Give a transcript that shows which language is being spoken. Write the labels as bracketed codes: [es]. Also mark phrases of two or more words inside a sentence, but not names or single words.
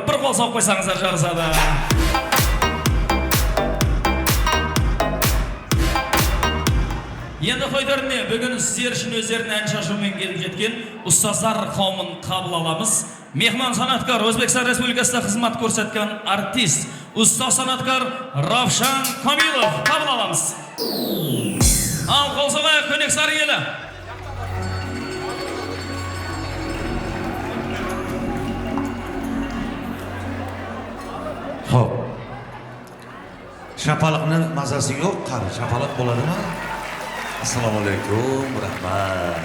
[kk] Бір қол соғып қойсаңыздар жарысады. Енді тойдарына бүгін сіздер үшін өздерінің ән шашумен келіп жеткен ұстаздар қауымын қабыл аламыз. Мехман санаткар, Өзбекстан Республикасында қызмет көрсеткен артист, ұстаз санаткар Равшан Камилов қабыл аламыз. Ал қол соғайық, көнек сары елі. [uz] Xo'p. Shapaloqning mazasi yo'q, qani shapaloq bo'ladimi? Assalomu alaykum, rahmat.